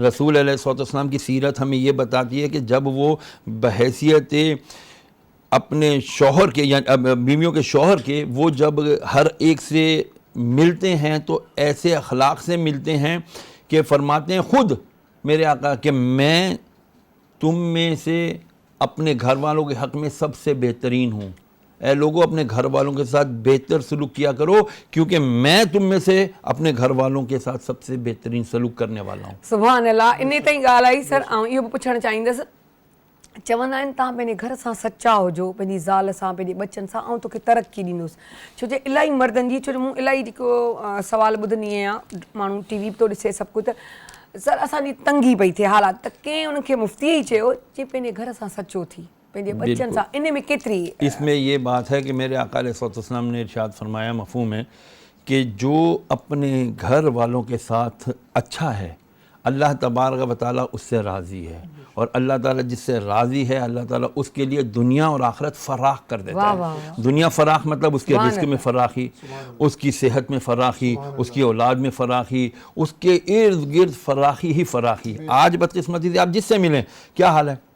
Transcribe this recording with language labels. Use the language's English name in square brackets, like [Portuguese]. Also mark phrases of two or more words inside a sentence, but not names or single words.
[Urdu] رسول علیہ السلام کی سیرت ہمیں یہ بتاتی ہے کہ جب وہ بحیثیت اپنے شوہر کے یا بیویوں کے شوہر کے وہ جب ہر ایک سے ملتے ہیں تو ایسے اخلاق سے ملتے ہیں کہ فرماتے ہیں خود میرے آقا کہ میں تم میں سے اپنے گھر والوں کے حق میں سب سے بہترین ہوں. اے لوگوں اپنے گھر والوں کے ساتھ بہتر سلوک کیا کرو کیونکہ میں تم میں سے اپنے گھر والوں کے ساتھ سب سے بہترین سلوک کرنے والا ہوں. [Arabic] سبحان الله. [Sindhi] इन ताईं ॻाल्हि आई सर। ऐं इहो बि पुछणु चाहींदसि, चवंदा आहिनि तव्हां पंहिंजे घर सां सचा हुजो, पंहिंजी ज़ाल सां, पंहिंजे बचनि सां, ऐं तोखे तरक़ी ॾींदुसि। छो जो इलाही मर्दनि जी, छो जो मूं इलाही जेको सवाल ॿुधंदी आहियां, माण्हू टीवी बि थो ॾिसे सभु कुझु, त सर असांजी तंगी पई थिए हालात, त कंहिं उनखे मुफ़्ती ई चयो जे पंहिंजे घर सां सचो थी, पंहिंजे बचनि सां। इन में केतिरी [Urdu] اس میں یہ بات ہے کہ میرے آقا علیہ السلام نے ارشاد فرمایا مفہوم ہے کہ جو اپنے گھر والوں کے ساتھ اچھا ہے [Arabic] الله تبارك وتعالى [Urdu] اس سے راضی ہے، اور اللہ تعالیٰ جس سے راضی ہے اللہ تعالیٰ اس کے لیے دنیا اور آخرت فراخ کر دیتا ہے. دنیا فراخ مطلب اس کے رزق میں فراخی، اس کی صحت میں فراخی، اس کی اولاد میں فراخی، اس کے ارد گرد فراخی ہی فراخی. آج بدقسمتی سے آپ جس سے ملیں کیا حال ہے?